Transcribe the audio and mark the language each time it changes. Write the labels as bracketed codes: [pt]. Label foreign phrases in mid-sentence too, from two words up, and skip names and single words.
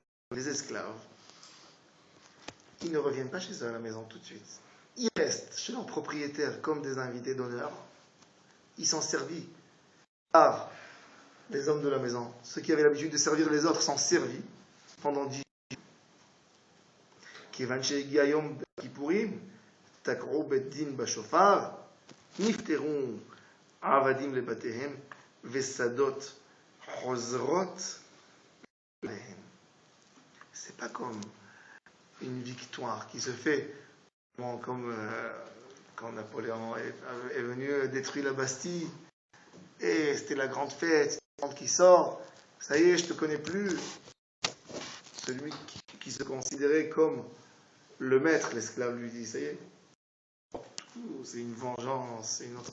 [fr] Les esclaves, ils ne reviennent pas chez eux à la maison tout de suite. Ils restent chez leurs propriétaires comme des invités d'honneur. Ils sont servis par les hommes de la maison. Ceux qui avaient l'habitude de servir les autres sont servis pendant 10 jours. [he] כיון שהגיע יום הכפורים, תקעו בית דין בשופר, נפטרו עבדים לבתיהם, ושדות חוזרות להם. [fr] C'est pas comme une victoire qui se fait comme quand Napoléon est venu détruire la Bastille et c'était la grande fête, qui sort, ça y est, je te connais plus. Celui qui se considérait comme le maître, l'esclave lui dit, ça y est, c'est une vengeance, c'est une autre.